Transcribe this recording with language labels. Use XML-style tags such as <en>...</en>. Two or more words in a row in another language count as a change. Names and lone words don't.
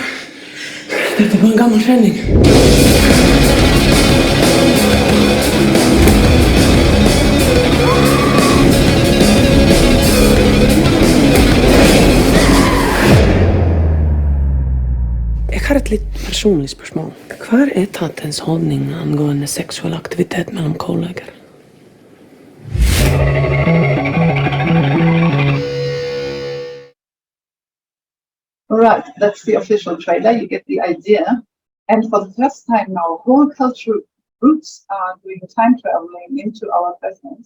<no>Dette var en gammel kjenning. Jeg har et litt personlig spørsmål. Hva er etatens holdning angående seksuell aktivitet mellom kolleger?</no> <en>Alright, that's the official trailer, you get the idea. And for the first time now, whole cultural groups are doing time traveling into our presence.</en>